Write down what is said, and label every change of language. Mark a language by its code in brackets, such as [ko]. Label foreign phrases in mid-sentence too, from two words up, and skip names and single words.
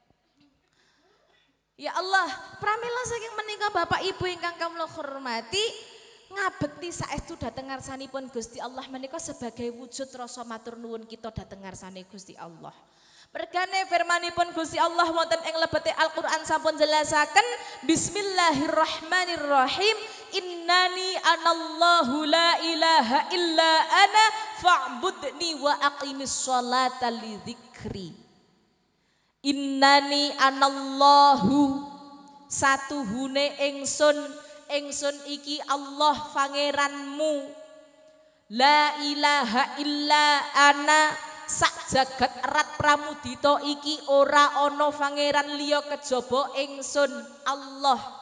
[jv] Ya Allah, pramila saking menika Bapak Ibu ingkang kula hormati, ngabekti saestu dhateng ngarsanipun Gusti Allah menika [id] sebagai wujud rasa [jv] matur nuwun kita dhateng ngarsane Gusti Allah. Mergane firmanipun Gusti Allah wonten ing lebete Al-Qur'an sampun jelasaken [ar] بسم الله الرحمن الرحيم إنني أنا الله لا إله إلا أنا فاعبدني وأقم الصلاة لذكري. إنني أنا الله [jv] satuhune ingsun iki Allah pangeranmu [ar] لا إله إلا أنا [jv] sak jagat erat pramudita iki ora ana pangeran liya kejaba ingsun Allah